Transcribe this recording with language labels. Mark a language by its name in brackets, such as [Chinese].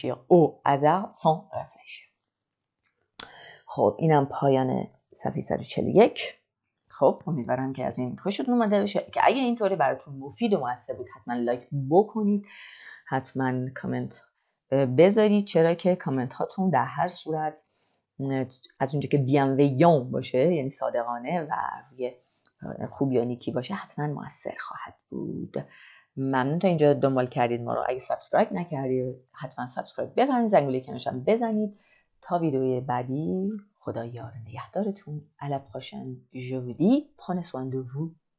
[French] au hasard sans réfléchir. [Persian] خب اینم پایان صفحه 141. خب امیدوارم که از این خوشتون اومده باشه. که اگه اینطوری براتون مفید و موثر بود حتما لایک بکنید. حتما کامنت بذارید. چرا که کامنت هاتون در هر صورت از اونجا که بیانویان باشه یعنی صادقانه و روی خوب یا نیکی باشه حتما موثر خواهد بود. ممنون تا اینجا دنبال کردید ما رو. اگه سابسکرایب نکردید حتما سابسکرایب بکنید. زنگوله کنارش هم بزنید. تا ویدیوی بعدی خدا یار و نگهدارتون. [French] À la prochaine. Je vous dis, prenez soin de vous.